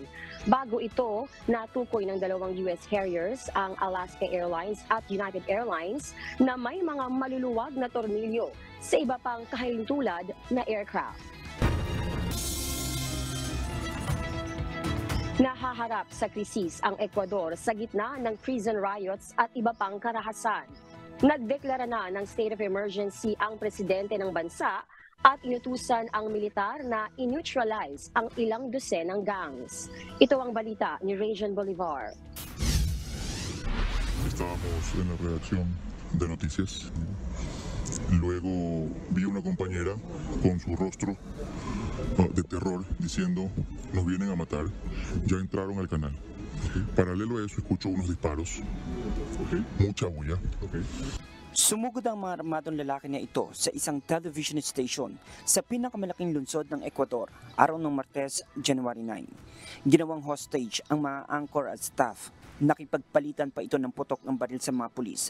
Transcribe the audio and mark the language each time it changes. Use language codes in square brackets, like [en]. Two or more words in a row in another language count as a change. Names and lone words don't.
[tl] Bago ito, natukoy ng dalawang US carriers, ang Alaska Airlines at United Airlines, na may mga maluluwag na tornilyo sa iba pang kahintulad na aircraft. Nahaharap sa krisis ang Ecuador sa gitna ng [en] prison riots [tl] at iba pang karahasan. Nagdeklara na ng [en] state of emergency [tl] ang presidente ng bansa at inutusan ang militar na i-neutralize ang ilang dosenang gangs. Ito ang balita ni Rajan Bolivar. [es] Estábamos en la redacción de noticias. Luego vi una compañera con su rostro de terror diciendo nos vienen a matar. Ya entraron al canal. Paralelo a eso escucho unos disparos. Mucha bulla. [tl] Sumugod ang mga armadong lalaki na ito sa isang [en] television station [tl] sa pinakamalaking lungsod ng Ecuador araw ng Martes, January 9. Ginawang hostage ang mga anchor at staff. Nakipagpalitan pa ito ng putok ng baril sa mga pulis.